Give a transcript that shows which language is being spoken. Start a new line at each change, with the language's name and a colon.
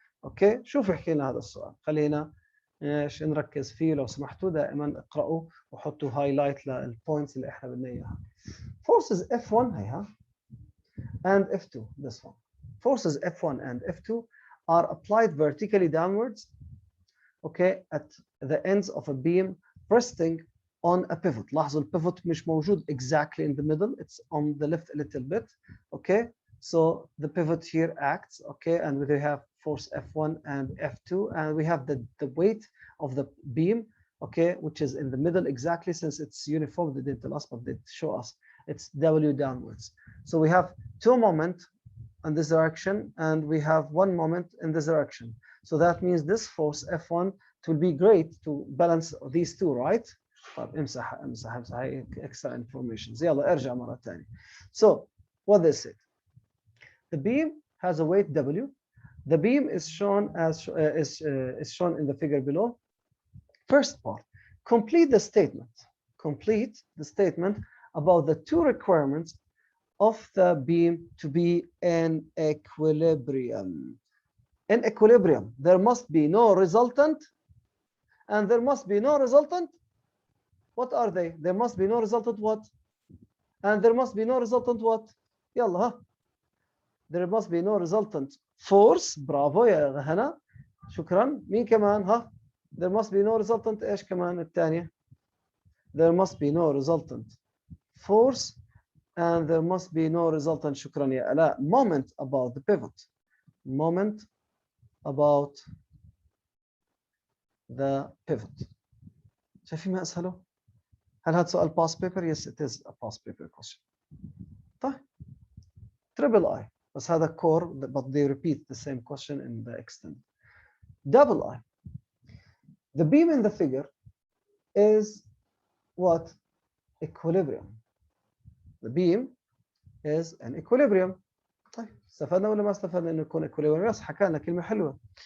Arabic: اوكي, شوف يحكي لنا هذا السؤال. خلينا نركز فيه لو سمحتوا. دائما اقرأوا وحطوا هايلايت للبوينتس اللي احنا بدنا اياها.
English: Forces F1
Arabic: هيها
English: and F2, this one. Forces F1 and F2 are applied vertically downwards, okay, at the ends of a beam resting on a pivot.
Arabic: لاحظوا البيفوت مش موجود
English: exactly in the middle. It's on the left a little bit. Okay, so the pivot here acts. Okay, and we have force F1 and F2, and we have the weight of the beam. Okay, which is in the middle exactly, since it's uniform. They didn't tell us, but they show us. It's W downwards. So we have 2 moments in this direction, and we have 1 moment in this direction. So that means this force F1, it will be great to balance these 2, right?
Arabic: طب امسح هاي
English: extra information.
Arabic: يلا ارجع مرة ثانية.
English: So what they said, the beam has a weight W. The beam is shown as is shown in the figure below. First part, complete the statement. Complete the statement about the 2 requirements of the beam to be in equilibrium. In equilibrium, there must be no resultant, and there must be no resultant. What are they? There must be no resultant what? And there must be no resultant what?
Arabic: يلا ها.
English: There must be no resultant force.
Arabic: برافو يا هنا. شكرا. مين كمان ها؟
English: There must be no resultant
Arabic: ايش كمان الثانية؟
English: There must be no resultant force, and there must be no resultant,
Arabic: شكرا يا آلاء,
English: moment about the pivot. Moment about the pivot.
Arabic: شايفين ما أسهله؟ هل هذا سؤال past paper?
English: Yes, it is a past paper question.
Arabic: طيب.
English: Triple I.
Arabic: بس هذا
English: core, but they repeat the same question in the extent. Double I. The beam in the figure is what? Equilibrium. The beam is an equilibrium.
Arabic: طيب استفدنا ولا ما استفدنا انه يكون equilibrium؟ بس حكى لنا كلمة حلوة.